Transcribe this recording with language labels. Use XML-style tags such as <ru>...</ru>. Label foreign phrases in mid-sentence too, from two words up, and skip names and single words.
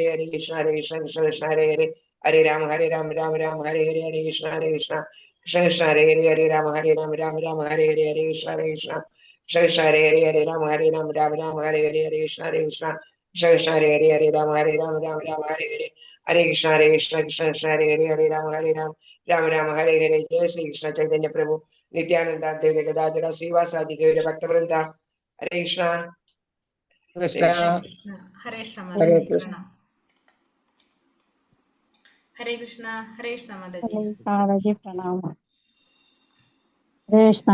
<sa>ഹരേ കൃഷ്ണ കൃഷ്ണ ഹരേ ഹരേ ഹരേ രാമ രാമ ഹരേ ഹരേ ഹരേ കൃഷ്ണ കൃഷ്ണ ഹരേ ഹരേ രാമ രാമ ഹരേ ഹരേ ഹരേ കൃഷ്ണ കൃഷ്ണ ഹരേ ഹരേ രാമ രാമ ഹരേ ഹരേ ഹരേ കൃഷ്ണ കൃഷ്ണ ഹരേ ഹരേ രാമ രാമ ഹരേ ഹരേ ഹരേ കൃഷ്ണ കൃഷ്ണ ഹരേ ഹരേ രാമ ഹരേ ഹരേ ജയ ശ്രീകൃഷ്ണ ചൈതന്യ പ്രഭു നിത്യാനന്ദ അദ്വൈത ഗദാധര ശ്രീവാസാദി ഗൗര ഭക്തവൃന്ദ ഹരേ കൃഷ്ണ കൃഷ്ണ ഹരേ കൃഷ്ണ ഹരേ</sa> <ml>മാതാജി കൃഷ്ണ പ്രണാം.</ml> <sa>ഹരേ കൃഷ്ണ</sa> <ml>മാതാജി. മാതാജി പ്രണാമ.</ml> <sa>ഹരേ കൃഷ്ണ</sa>